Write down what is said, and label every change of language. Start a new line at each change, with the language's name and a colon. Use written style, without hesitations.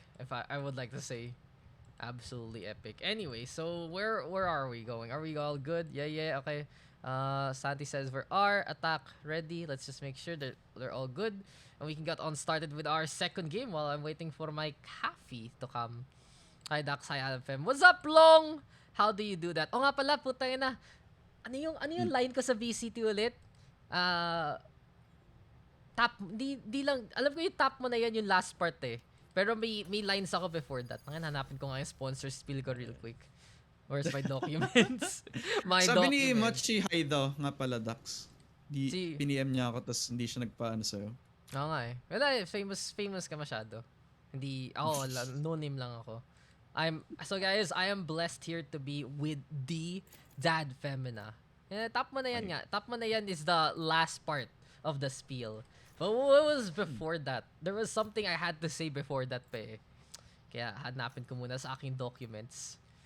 English: If I would like to say, absolutely epic. Anyway, so where are we going? Are we all good? Yeah. Okay. Santi says we're attack ready. Let's just make sure that they're all good, and we can get on started with our second game while I'm waiting for my coffee to come. Hi Daks, hi Adam. What's up, Long? How do you do that?
Filipino: Oh nga pala, putang ina. Ano yung line ko sa VCT ulit? Top, di lang, alam ko yung top mo na yan yung last part eh. Pero may lines ako before that. Ngayon, hanapin ko nga yung sponsor spill ko real quick.
English: Where's my documents? My
Filipino: Sabi ni
English: documents.
Filipino: Mochi hi daw, nga pala, Daks. Si- Piniem niya ako, tapos hindi siya nagpaano sa'yo. Oo nga eh. Wala eh, famous ka masyado. Hindi, ako, no name lang ako.
English: So guys, I am blessed here to be with the Dadfemina.
Filipino: Top mo na yan nga. Top mo na yan
English: is the last part of the spiel. But what was before that? There was something I had to say before that pa eh.
Filipino: Kaya hanapin ko muna sa aking documents.